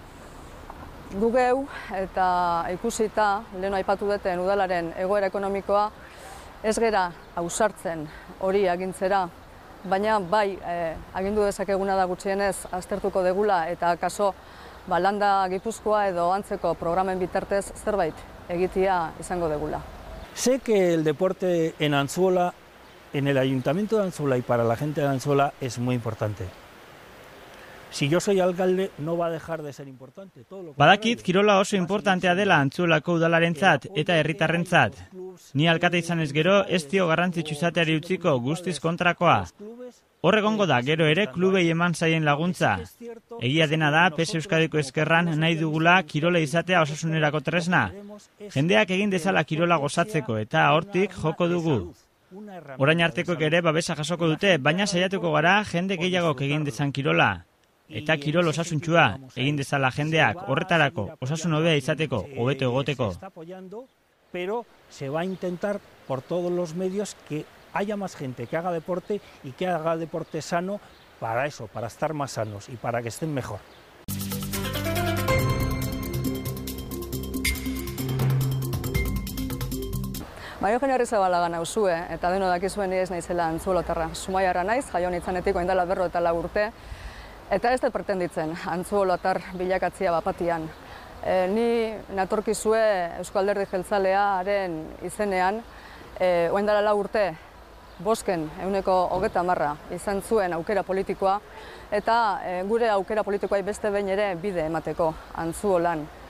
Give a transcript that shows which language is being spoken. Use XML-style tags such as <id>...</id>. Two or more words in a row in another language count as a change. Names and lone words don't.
<eu>Gu geu eta ikusita, lehen aipatu duten udalaren egoera ekonomikoa, ez gera ausartzen hori agintzera, baina bai agindu dezakeguna da gutxienez aztertuko degula eta kaso Landa Gipuzkoa edo antzeko programen bitartez zerbait egitea izango degula.</eu> <es>Sé que el deporte en Antzuola, en el Ayuntamiento de Antzuola y para la gente de Antzuola es muy importante. Si yo soy alcalde, no va a dejar de ser importante.</es> <eu>Badakit kirola oso importantea dela Antzuolako udalarentzat eta herritarrentzat. Ni alkate izanez gero ez dio garrantzitsu izateari utziko guztiz kontrakoa. Hor egongo da gero ere klubei eman zaien laguntza. Egia dena da PS Euskadiko Ezkerran nahi dugula kirola izatea osasunerako tresna. Jendeak egin dezala kirola gozatzeko eta hortik joko dugu. Orain artekoek ere babesa jasoko dute, baina saiatuko gara jende gehiagok egin dezan kirola. Eta kirol osasuntsua egin dezala jendeak horretarako osasun hobea izateko, hobeto egoteko.</eu> <es>Pero se va a intentar por todos los medios que haya más gente que haga deporte y que haga deporte sano para eso, para estar más sanos y para que estén mejor.</es> <eu>Mario Arrizabalaga nauzue, eta deno dakizuen ni ez naizela antzuolotarra. Zumaiarra naiz, jaio nitzanetik orain dela 54 urte, eta ez dut pretenditzen antzuolotar bilakatzea bapatian. Ni natorkizue Eusko Alderdi Jeltzalearen izenean, orain dela 4 urte, bosken 30% izan zuen aukera politikoa, eta gure aukera politikoai beste behin ere bide emateko Antzuolan.</eu>